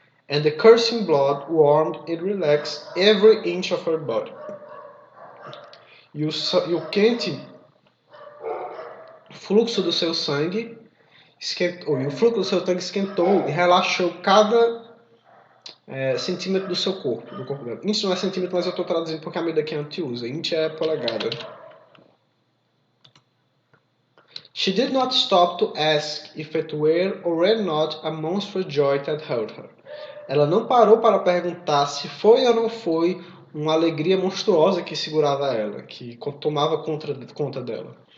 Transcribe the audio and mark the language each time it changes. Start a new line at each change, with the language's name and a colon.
English: And the coursing blood warmed and relaxed every inch of her body.
Portuguese: E o quente fluxo do seu sangue esquentou, e o fluxo do seu sangue esquentou e relaxou cada centímetro do seu corpo, do corpo dela. Inch não é centímetro, mas eu estou traduzindo porque a medida que a gente usa. Inch é polegada.
English: She did not stop to ask if it were or were not a monstrous joy that held her.
Portuguese: Ela não parou para perguntar se foi ou não foi uma alegria monstruosa que segurava ela, que tomava conta dela.